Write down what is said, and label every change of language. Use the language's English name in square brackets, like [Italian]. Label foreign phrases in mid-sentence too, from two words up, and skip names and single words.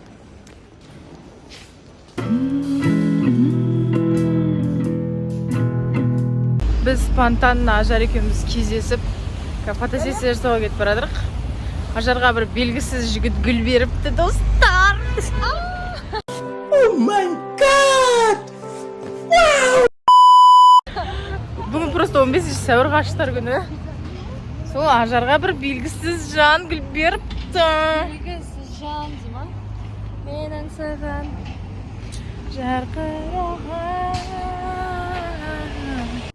[Kazakh] Біз спонтанно Ажар екеуміз кездесіп, фотосессия жасауға кетіп барадық. Ажарға бір белгісіз жігіт гүл беріпті, достар. [English] Oh my god! Wow! [Kazakh] Бүгін просто 15 сәуір ғаштар күні. Сол Ажарға бір белгісіз жан гүл беріпті. Белгісіз жан, Дима. Менің саған жарқыраған.